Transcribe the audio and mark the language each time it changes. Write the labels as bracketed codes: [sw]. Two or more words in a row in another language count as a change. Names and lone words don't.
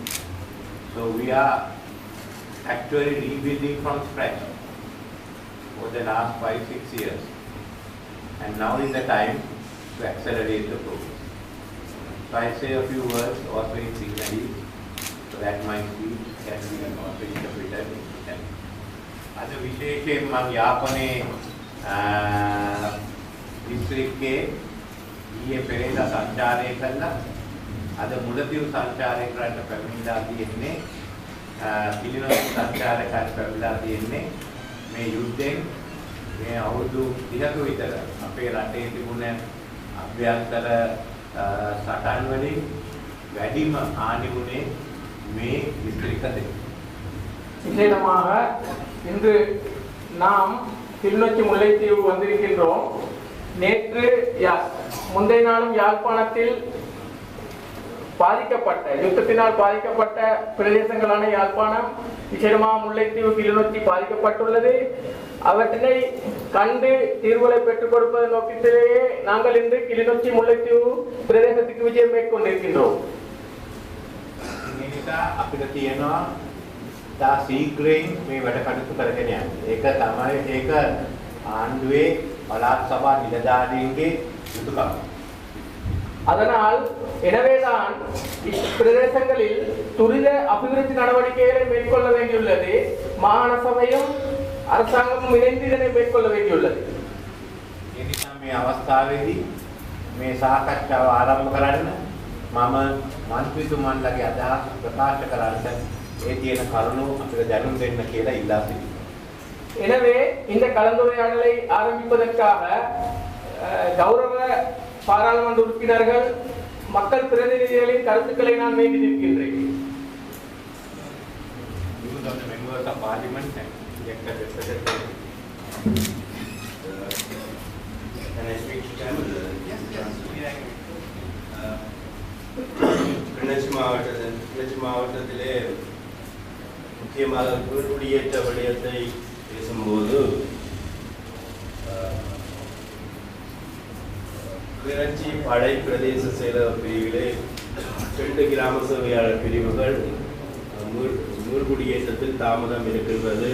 [en] So we are actually rebuilding from scratch for the last 5-6 years, and now is the time to accelerate the progress. So I say a few words also in Sinhalese, so that my speech can be also interpreted in Sinhalese. [si] අද විශේෂයෙන් මම යාපනයේ දිස්ත්‍රික්කයේ ඊයේ පෙරේදා සංචාරය කළා. අද මුලතිව් සංචාරය කරන්න පැමිණලා තියෙන්නේ කිලිනොච්චි සංචාරකයන් පැමිණලා තියෙන්නේ මේ යුද්ධයෙන් මේ අවුරුදු 30ක විතර අපේ රටේ තිබුණ අභ්‍යන්තර සටන් වලින් වැඩිම හානි වුණේ මේ දිස්ත්‍රික්ක දෙක. [ta] விசேடமாக இன்று நாம் கிளிநொச்சி முல்லைத்தீவு வந்திருக்கின்றோம். நேற்று முந்தைய நாளும் யாழ்ப்பாணத்தில் பாதிக்கப்பட்ட யுத்தத்தினால் பாதிக்கப்பட்ட பிரதேசங்களான யாழ்ப்பாணம், விசேடமாக முல்லைத்தீவு, கிளிநொச்சி பாதிக்கப்பட்டுள்ளது. அவற்றினை கண்டு தீர்வுகளை பெற்றுக் கொடுப்பதன் நோக்கத்திலேயே நாங்கள் இன்று கிளிநொச்சி முல்லைத்தீவு பிரதேசத்துக்கு விஜயம் மேற்கொண்டிருக்கின்றோம். [si] තා සීග්‍රයෙන් මේ වැඩ කටයුතු කරගෙන යන්නේ. ඒක තමයි ඒක ආණ්ඩුවේ පළාත් සභා නිලධාරීන්ගේ යුතුයකම. [ta] அதனால் எனவேதான் இப்பிரதேசங்களில் துரித அபிவிருத்தி நடவடிக்கைகளை மேற்கொள்ள வேண்டியுள்ளது. மாகாண சபையும் அரசாங்கமும் இணைந்து இதனை மேற்கொள்ள வேண்டியுள்ளது. [si] ඒ නිසා මේ අවස්ථාවේදී මේ සාකච්ඡාව ආරම්භ කරන්න මම මන්ත්‍රීතුමන්ලගේ අදහස් ප්‍රකාශ කරන්න ඒ තියෙන කරුණු අපිට දැනුම් දෙන්න කියලා ඉල්ලා සිටිනවා. [ta] எனவே இந்த கலந்துரையாடலை ஆரம்பிப்பதற்காக கௌரவ பாராளுமன்ற உறுப்பினர்கள், மக்கள் பிரதிநிதிகளின் கருத்துக்களை நான் வேண்டி நிற்கின்றேன். [en] members of parliament and elected representatives. Can I speak to them? Yes. [ta] கிளிநொச்சி மாவட்டத்திலே முக்கியமாக குடியேற்ற விடயத்தை பேசும்போது கிளிநொச்சி படை பிரதேச செயலக பிரிவிலே 2 கிராம சேவையாளர் பிரிவுகள் குடியேற்றத்தில் தாமதம் இருக்கின்றது.